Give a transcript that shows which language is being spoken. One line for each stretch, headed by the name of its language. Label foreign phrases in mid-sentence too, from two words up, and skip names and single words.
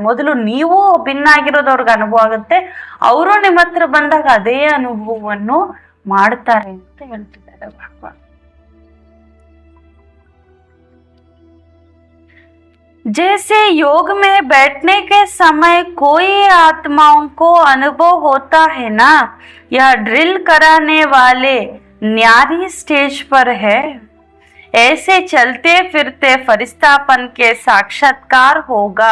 Kannada: ಮೊದಲು ನೀವು ಭಿನ್ನ ಆಗಿರೋದು ಅವ್ರಿಗೆ ಅನುಭವ ಆಗುತ್ತೆ, ಅವರು ನಿಮ್ಮ ಹತ್ರ ಬಂದಾಗ ಅದೇ ಅನುಭವವನ್ನು ಮಾಡ್ತಾರೆ ಅಂತ ಹೇಳ್ತಿದ್ದಾರೆ ಭಗವಾನ್.
Hindi: जैसे योग में बैठने के समय कोई आत्माओं को अनुभव होता है ना, यह ड्रिल कराने वाले न्यारी स्टेज पर है, ऐसे चलते फिरते फरिश्तापन के साक्षात्कार होगा.